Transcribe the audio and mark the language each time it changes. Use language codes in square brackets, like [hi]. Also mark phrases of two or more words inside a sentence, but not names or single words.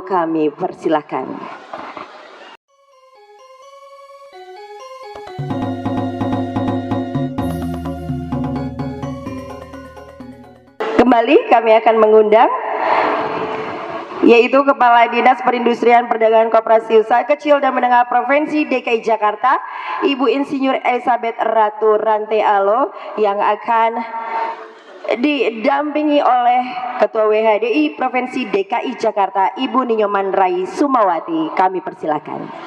[id] Kami persilahkan. Kembali kami akan mengundang yaitu Kepala Dinas Perindustrian Perdagangan Koperasi Usaha Kecil dan Menengah Provinsi DKI Jakarta, Ibu Insinyur Elizabeth Ratu Rante Alo, yang akan didampingi oleh Ketua WHDI Provinsi DKI Jakarta, Ibu Ninyoman Rai Sumawati. Kami persilakan.